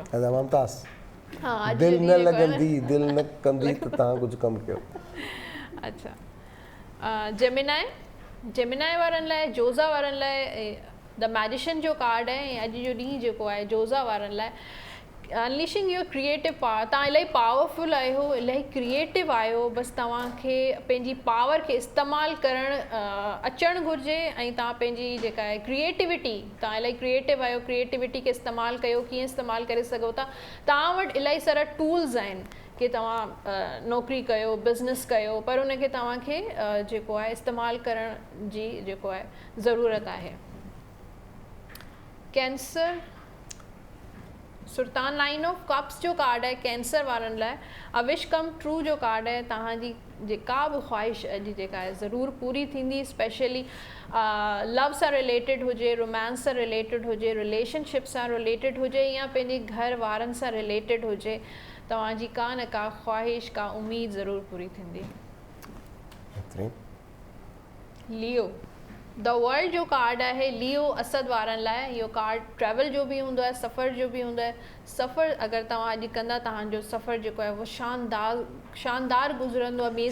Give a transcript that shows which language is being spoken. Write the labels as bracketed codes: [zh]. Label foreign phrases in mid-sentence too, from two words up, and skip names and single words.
[sd] हाँ, दिलि न लॻंदी, दिलि न कंदी त तव्हां कुझु कमु कयो। अच्छा, जेमिनाई वारनि लाइ, जोज़ा वारनि लाइ द मैजिशियन जो कार्ड आहे, ऐं अॼु जो ॾींहुं जेको आहे जोज़ा वारनि लाइ [en] unleashing your creative power. [sd] तव्हां इलाही पावरफुल आहियो, इलाही क्रिएटिव आहियो, बसि तव्हांखे पंहिंजी पावर खे इस्तेमालु करणु अचणु घुरिजे, ऐं तव्हां पंहिंजी जेका आहे क्रिएटिविटी, तव्हां इलाही क्रिएटिव आहियो, क्रिएटिविटी खे इस्तेमालु कयो। कीअं इस्तेमालु करे सघो था, तव्हां वटि इलाही सारा टूल्स आहिनि कि तव्हां नौकिरी कयो, बिज़नेस कयो, पर उनखे तव्हांखे जेको आहे इस्तेमालु करण जी जेको आहे ज़रूरत आहे। कैंसर सुल्तान 9 ऑफ कप्स जो कार्ड आहे कैंसर वारनि लाइ। [en] a wish come true [sd] जो कार्ड आहे। तव्हांजी जेका बि ख्वाहिश अॼु जेका आहे ज़रूरु पूरी थींदी, [en] specially love [sd] सां रिलेटेड हुजे, रोमांस सां रिलेटेड हुजे, रिलेशनशिप सां रिलेटेड हुजे, या पंहिंजे घर वारनि सां रिलेटेड हुजे, तव्हांजी का न का ख्वाहिश, का उम्मीद ज़रूरु पूरी थींदी। लियो द वर्ल्ड जो कार्ड आहे, लियो असद वारनि लाइ। इहो कार्ड ट्रैवल जो बि हूंदो आहे, सफ़र जो बि हूंदो आहे। सफ़र अगरि तव्हां अॼु कंदा, तव्हांजो सफ़र जेको आहे उहो शानदार गुज़रंदो आहे।